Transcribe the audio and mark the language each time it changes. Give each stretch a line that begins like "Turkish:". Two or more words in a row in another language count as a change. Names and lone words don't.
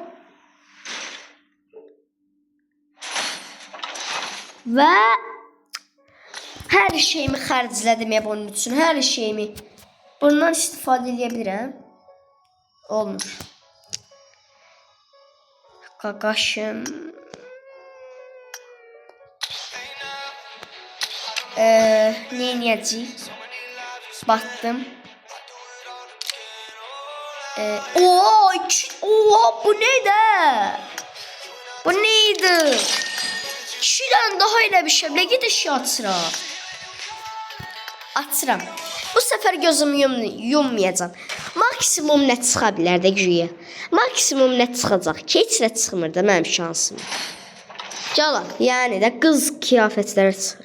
Azerbaijani: Və hər şeyimi xərclədim bunun üçün. Hər şeyimi. Bundan istifadə edə bilirəm. Olmur. Qaqaşım. Neyniyəcəyik?
Turkish: Battım. Bu neydi? Bu neydi? Şuradan daha elə bir şey.
Azerbaijani: Nə qədər şey açıram. Açıram. Bu səfər gözümü yummayacağım. Maksimum nə çıxa bilər də güya. Maksimum nə çıxacaq ki, heç nə çıxmır da mənim şansım. Cala, yəni də qız kıyafətləri çıxır.